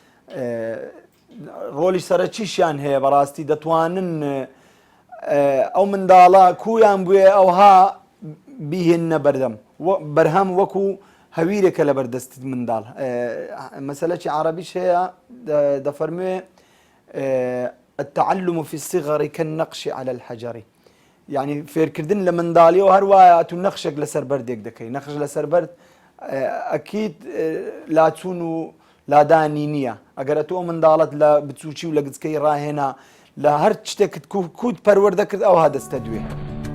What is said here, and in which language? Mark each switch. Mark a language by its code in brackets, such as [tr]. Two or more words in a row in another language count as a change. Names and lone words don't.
[ckb] ڕۆلی سەرەکیشیان هەیە بەڕاستی دەتوانن ئەو منداڵە کویان بوێ ئەوها بیهێننە بەرهەم وەکو هەویرێکە لە بەردەستی منداڵ مەسەلەی عەرەبیش هەیە دەفەرموێ [ar] التعلم في الصغر كالنقش على الحجر [ckb] يعني فێرکردن لە منداڵیەوە هەروایە تو نەخشێک لەسەر بەردێک دەکەی نەخش لەسەر بەرد ئەکید لاچوون و لادانی نییە ئەگەر تۆ منداڵت لە بچووکی و لە گچکەی ڕاهێنا لە هەر شتێکت کووت پەروەردەکرد ئەوها دەستە دوێ